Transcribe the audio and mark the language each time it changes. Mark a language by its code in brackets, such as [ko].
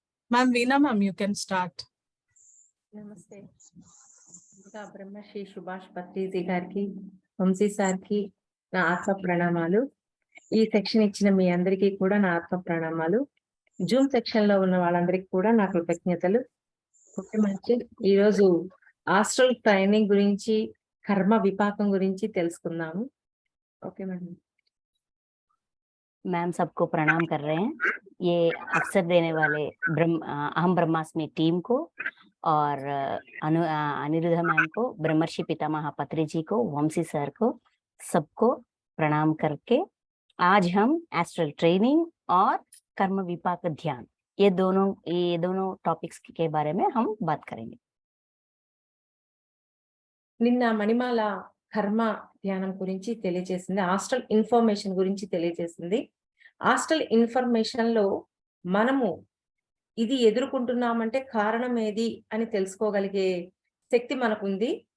[en] Ma'am Veena ma'am, you can start. [te] నమస్తే. ఇంకా బ్రహ్మశ్రీ సుభాష్ పత్రిజీ గారికి, వంశీ సార్ కి నా ఆత్మ ప్రణామాలు. ఈ సెక్షన్ ఇచ్చిన మీ అందరికీ కూడా నా ఆత్మ ప్రణామాలు. జూమ్ సెక్షన్ లో ఉన్న వాళ్ళందరికీ కూడా నా కృతజ్ఞతలు. ఓకే మంచి ఈ రోజు ఆస్ట్రల్ ట్రైనింగ్ గురించి, కర్మ విపాకం గురించి తెలుసుకుందాము. Okay madam. [hi] मैम सबको प्रणाम कर रहे हैं। ये अवसर देने वाले अहम ब्रह्मास्मि टीम को और अनिरुद्धा मैम को, ब्रह्मर्षि पितामह पत्री जी को, वंशी सर को, सबको प्रणाम करके आज हम एस्ट्रल ट्रेनिंग और कर्म विपाक ध्यान ये दोनों टॉपिक्स के बारे में हम बात करेंगे। [te] నిన్న మణిమాల కర్మ ధ్యానం గురించి తెలియజేసింది, ఆస్ట్రల్ ఇన్ఫర్మేషన్ గురించి తెలియజేసింది. ఆస్ట్రల్ ఇన్ఫర్మేషన్ లో మనము ఇది ఎదుర్కొంటున్నామంటే కారణం ఏది అని తెలుసుకోగలిగే శక్తి మనకుంది.